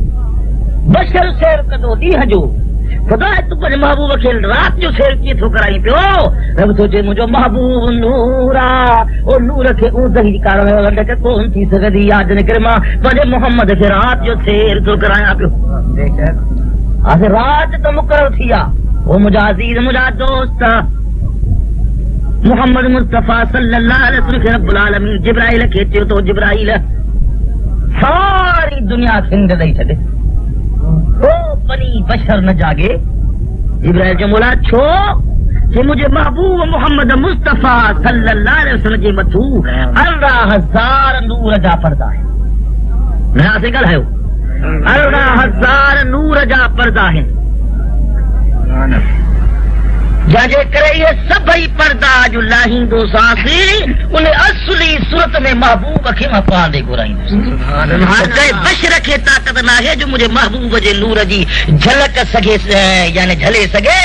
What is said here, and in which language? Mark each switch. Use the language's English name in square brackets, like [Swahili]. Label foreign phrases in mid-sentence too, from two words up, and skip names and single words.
[Sindhi] बशर सैर कंदो ॾींहं जो। ख़ुदा तूं पंहिंजे महबूब खे रात जो सैर कीअं थो कराई पियो? रब थो चए मुंहिंजो महबूब नूर आहे, ओ नूर खे ऊंदही कारण कोन थी सघंदी आहे, जॾहिं करे मां पंहिंजे मोहम्मद खे रात जो सैर थो करायां पियो। आखिर रात तो मुकर्रर थी आ, वो मुझा अजीज मुझा दोस्त मोहम्मद मुस्तफा [Arabic] صلى الله عليه وسلم [Sindhi] के [Arabic] رب العالمين [Sindhi] जिब्राइल खे चयो तो जिब्राइल सारी दुनिया सिंध ॾेई छॾे, को बनी बशर न जागे। जिब्राइल जो मौला छो कि मुझे महबूब मोहम्मद मुस्तफा [Arabic] صلى الله عليه وسلم [Sindhi] जे मथू 18,000 नूर जा पर्दा है। नया से ॻाल्हायो, 18,000 नूर जा पर्दा आहिनि। जंहिंजे करे इहे सभई पर्दा जो लाहींदो सांसी उन असली सूरत में महबूब खे मां पांदे घुराईंदुसि। बशर खे ताक़त न आहे जो मुंहिंजे महबूब जे नूर जी झलक सघे यानी झले सघे।